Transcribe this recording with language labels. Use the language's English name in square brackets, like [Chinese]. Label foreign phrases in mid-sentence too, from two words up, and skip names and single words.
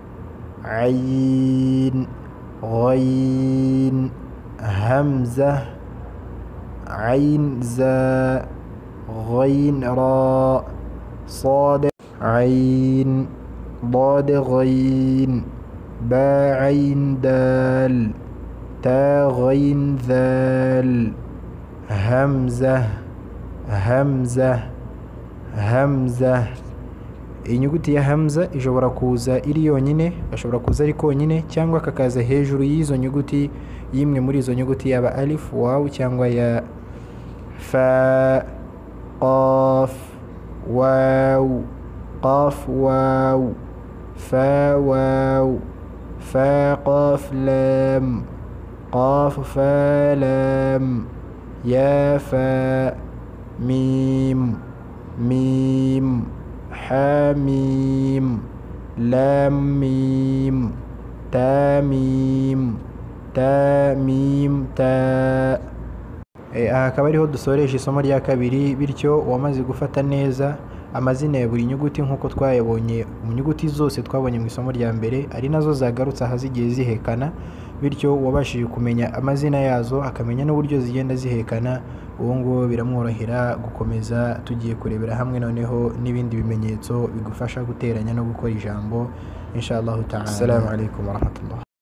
[Arabic] عين غين همزة عين زاء غين راء صاد عين ضاد غين با عين دال تا غين ذال همزة همزة همزة. [Kinyarwanda] Inyuguti ya hamza ishobora kuza iri yonyine, ashobora kuza ari konyine, cyangwa kakaza hejuru y'izo nyuguti y'imwe muri izo nyuguti, yaba [Arabic] ألف واو cyangwa ياء فاء قاف, واو قاف واو فاء واو فاء قاف لام, قاف فا لام يا فا ميم ميم حاميم لام ميم تاميم تاميم تا. [Kinyarwanda] aha akaba ariho dusoreje isomo rya kabiri, bityo uwamaze gufata neza amazina ya buri nyuguti nk'uko twayabonye mu nyuguti zose twabonye mu isomo rya mbere, ari nazo zagarutse aha zigiye zihekana, bityo uwabashije kumenya amazina yazo akamenya n'uburyo zigenda zihekana, uwo nguwo biramworohera gukomeza tugiye kurebera hamwe noneho n'ibindi bimenyetso bigufasha guteranya no gukora ijambo [Arabic] إن شاء الله تعالى. السلام عليكم ورحمة الله.